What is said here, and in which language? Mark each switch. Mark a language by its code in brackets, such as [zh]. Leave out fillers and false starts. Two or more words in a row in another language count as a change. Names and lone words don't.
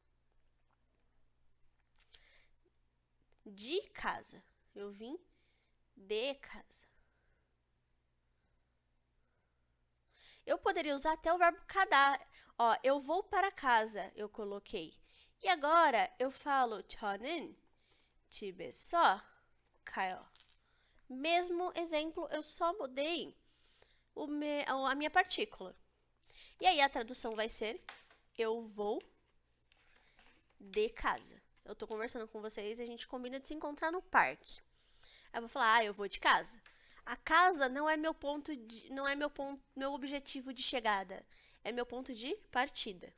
[pt] De casa. Eu vim de casa. Eu poderia usar até o verbo kadar. Ó, eu vou para casa, eu coloquei. E agora eu falo [ko] 저는 집에서 가요. [pt] Mesmo exemplo, eu só mudei a minha partícula. E aí a tradução vai ser eu vou de casa. Eu tô conversando com vocês e a gente combina de se encontrar no parque. Aí eu vou falar, eu vou de casa. A casa não é meu meu objetivo de chegada, é meu ponto de partida.